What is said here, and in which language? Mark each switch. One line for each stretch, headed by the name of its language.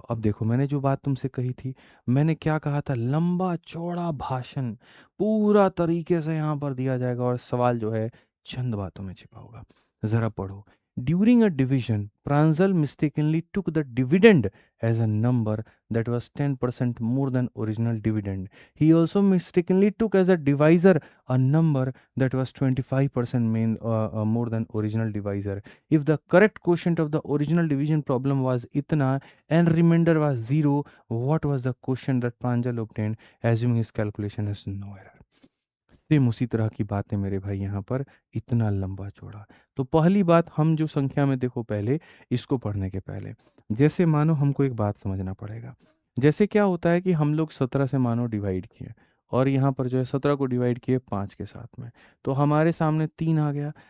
Hindi: अब देखो मैंने जो बात तुमसे कही थी, मैंने क्या कहा था, लंबा चौड़ा भाषण पूरा तरीके से यहाँ पर दिया जाएगा और सवाल जो है चंद बातों में छिपा होगा। जरा पढ़ो।
English: During a division Pranjal mistakenly took the dividend as a number that was 10% more than original dividend. He also mistakenly took as a divisor a number that was 25% more than original divisor. If the correct quotient of the original division problem was itna and remainder was 0, what was the quotient that Pranjal obtained, assuming his calculation has no error?
Hindi: Same उसी तरह की बातें मेरे भाई यहाँ पर, इतना लंबा चौड़ा। तो पहली बात, हम जो संख्या में देखो पहले इसको पढ़ने के पहले, जैसे मानो हमको एक बात समझना पड़ेगा। जैसे क्या होता है कि हम लोग 17 से मानो डिवाइड किए, और यहाँ पर जो है 17 को डिवाइड किए 5 के साथ में, तो हमारे सामने 3 आ गया।